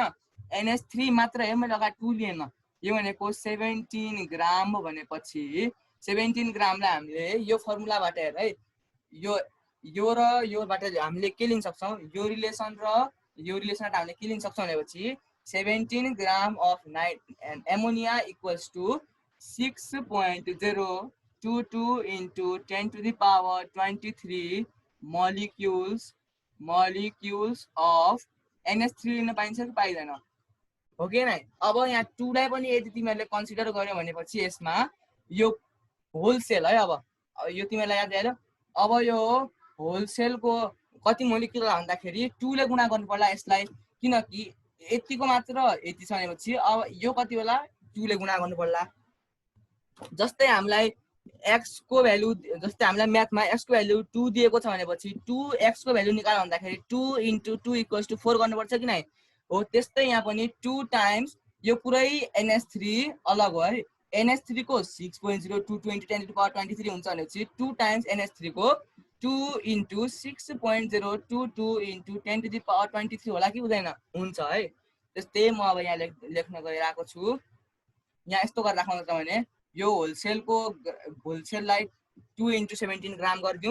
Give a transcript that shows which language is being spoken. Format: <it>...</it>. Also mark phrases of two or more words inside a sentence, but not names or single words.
<ne>NH3 मात्र है, मैले अगाडि 2 लिएन, यो भनेको 17 ग्राम हो भनेपछि 17 ग्रामलाई हामीले यो फर्मुलाबाट हेर है, यो र योबाट हामीले के लिन सक्छौँ, यो रिलेसन र यो रिलेसनबाट हामीले के लिन सक्छौँ भनेपछि 17</ne> <en>gram of ammonia equals to</en> <ne>6.022 × 10⁻23</ne> <en>molecules of NH3</en> <ne>लिन पाइन्छ कि पाइँदैन, हो कि नै। अब यहाँ 2 लाई पनि यदि तिमीहरूले कन्सिडर गर्यो भनेपछि यसमा यो होलसेल है, अब यो तिमीहरूलाई याद आयो। अब यो होलसेलको कति मोलिक्युल भन्दाखेरि 2 ले गुणा गर्नु पर्ला यसलाई, किनकि यतिको मात्र यति छ भनेपछि अब यो कति होला 2 ले गुणा गर्नु पर्ला। जस्तै हामीलाई x को भ्यालु, जस्तै हामीलाई म्याथमा x को भ्यालु 2 दिएको छ भनेपछि 2x को भ्यालु निकाल भन्दाखेरि 2 × 2 = 4 गर्नुपर्छ कि नै, हो त्यस्तै यहाँ पनि 2 टाइम्स यो पुरै NH3 अलग हो है, NH3 को 6.022 × 10⁻23 हुन्छ भनेपछि 2 टाइम्स NH3 को 2 × 6.022 × 10⁻23 होला कि हुँदैन, हुन्छ है। त्यस्तै म अब यहाँ लेख्न गइरहेको छु। यहाँ यस्तो गरेर राख्नु छ भने यो होलसेललाई 2 × 17 ग्राम गरिदिउँ।</ne>